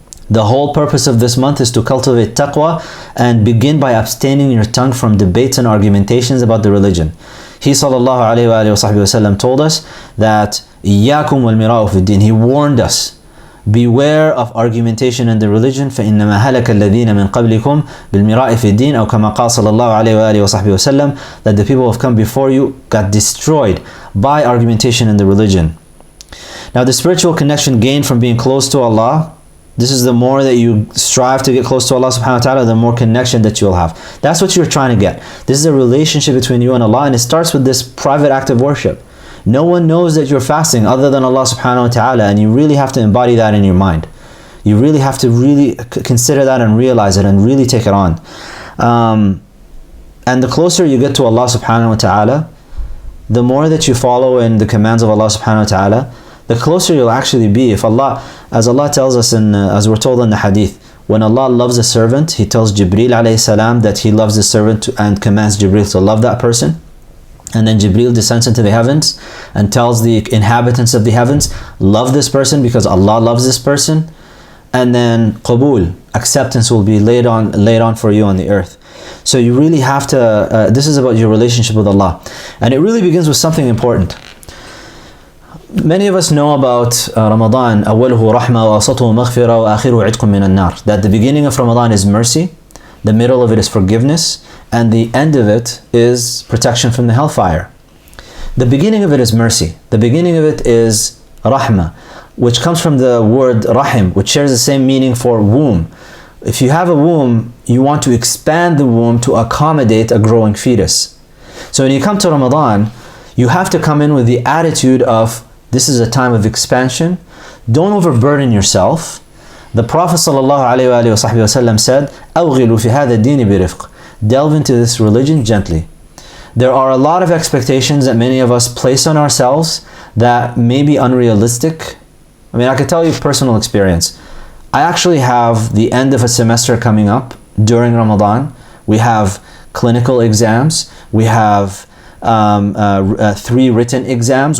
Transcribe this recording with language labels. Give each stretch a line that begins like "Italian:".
English: The whole purpose of this month is to cultivate taqwa and begin by abstaining your tongue from debates and argumentations about the religion. He sallallahu alayhi wa sallam told us that
Arabic: إِيَّاكُمْ وَالْمِرَاءُ فِي الدِّينِ.
English: He warned us, beware of argumentation in the religion.
Arabic: فَإِنَّمَا هَلَكَ الَّذِينَ مِنْ قَبْلِكُمْ بِالْمِرَاءِ فِي الدِّينِ أو كما قال صلى الله عليه وآله وسلم,
English: that the people who have come before you got destroyed by argumentation in the religion. Now the spiritual connection gained from being close to Allah, this is the more that you strive to get close to Allah subhanahu wa ta'ala, the more connection that you'll have. That's what you're trying to get. This is a relationship between you and Allah, and it starts with this private act of worship. No one knows that you're fasting other than Allah subhanahu wa ta'ala, and you really have to embody that in your mind. You really have to really consider that and realize it and really take it on. And the closer you get to Allah subhanahu wa ta'ala, the more that you follow in the commands of Allah subhanahu wa ta'ala, the closer you'll actually be. If Allah, as Allah tells us in, as we're told in the hadith, when Allah loves a servant, He tells Jibreel alayhi salam that He loves the servant and commands Jibreel to love that person. And then Jibreel descends into the heavens and tells the inhabitants of the heavens, love this person because Allah loves this person. And then qabul, acceptance will be laid on for you on the earth. So you really have to, this is about your relationship with Allah. And it really begins with something important. Many of us know about Ramadan,
Arabic: أوله رحمة وأوسطه مغفرة وآخره عتق من النار.
English: That the beginning of Ramadan is mercy, the middle of it is forgiveness, and the end of it is protection from the hellfire. The beginning of it is mercy. The beginning of it is rahmah, which comes from the word rahim, which shares the same meaning for womb. If you have a womb, you want to expand the womb to accommodate a growing fetus. So when you come to Ramadan, you have to come in with the attitude of, this is a time of expansion. Don't overburden yourself. The Prophet ﷺ said,
Arabic: أَوْغِلُوا فِي هَذَا الدِّينِ بِرِفْقٍ.
English: Delve into this religion gently. There are a lot of expectations that many of us place on ourselves that may be unrealistic. I mean, I can tell you personal experience. I actually have the end of a semester coming up during Ramadan. We have clinical exams. We have 3 written exams.